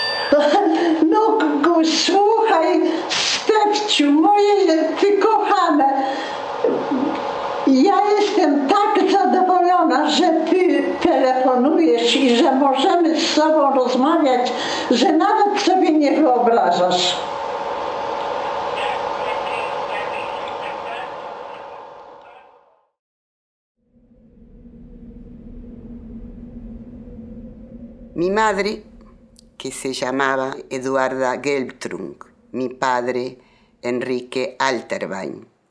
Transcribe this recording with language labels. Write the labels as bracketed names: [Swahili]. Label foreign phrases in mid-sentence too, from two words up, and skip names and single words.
[Polish] No słuchaj, Stefciu, moje ty kochane, ja jestem tak zadowolona, że ty telefonujesz i że możemy z sobą rozmawiać, że nawet sobie nie wyobrażasz. [Spanish] Mi madre, que se llamaba Eduarda Gelbtrunk, mi padre Enrique Alterbein.